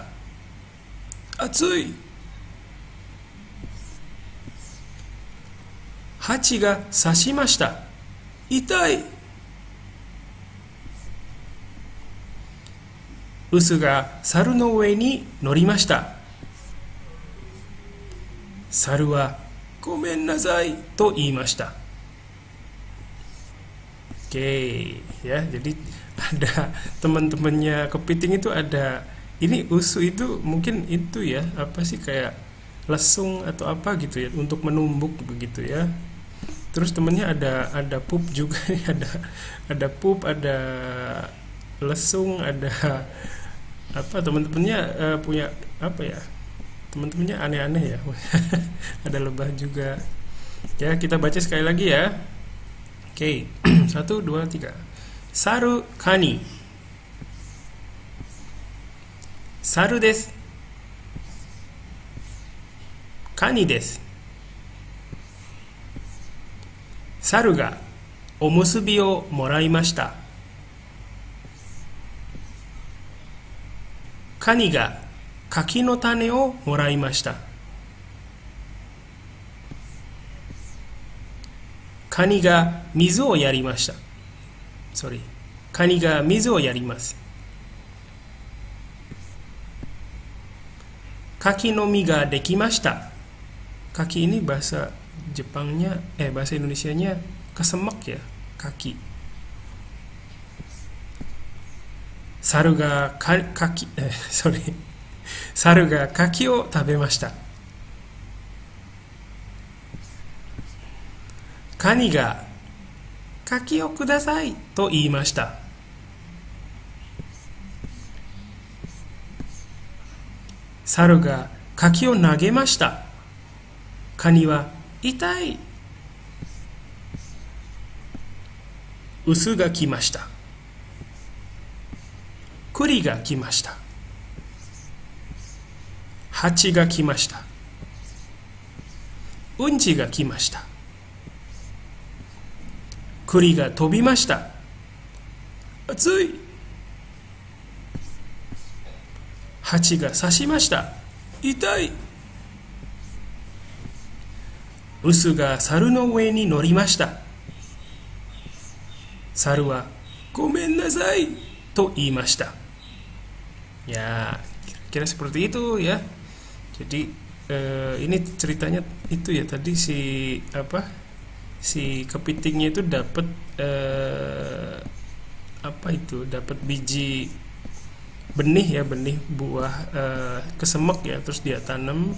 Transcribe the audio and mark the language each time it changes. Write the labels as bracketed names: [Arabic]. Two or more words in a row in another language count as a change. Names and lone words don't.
[Japanese] 熱い。蜂が刺しました。痛い。臼が猿の上に乗りました。猿はごめんなさいと言いました。 [Indonesian] Oke, ya. Jadi ada teman-temannya kepiting itu ada ini usu itu mungkin itu ya apa sih kayak lesung atau apa gitu ya untuk menumbuk begitu ya. Terus temennya ada pup juga nih, ada pup, ada lesung, ada apa teman-temannya punya apa ya, teman-temannya aneh-aneh ya. Ada lebah juga ya. Kita baca sekali lagi ya. Oke. 1, 2, 3. [Japanese] 猿蟹. 猿です. 蟹です. 猿がおむすびをもらいました。カニが柿の種をもらいました。カニが水をやりました。カニが水をやります。柿の実ができました。 [Indonesian] Kaki ini bahasa Jepangnya, bahasa Indonesianya kesemek ya, kaki. [Japanese] 猿が猿が柿を食べました. 蟹が柿をくださいと言いました. 猿が柿を投げました. カニは痛い。臼が来ました。栗が来ました。蜂が来ました。うんちが来ました。栗が飛びました。熱い。蜂が刺しました。痛い。臼が猿の上に乗りました。猿はごめんなさいと言いました。 [Indonesian] Ya, kira-kira seperti itu ya. Jadi ini ceritanya itu ya tadi si kepitingnya itu dapat dapat biji benih buah kesemek ya, terus dia tanam.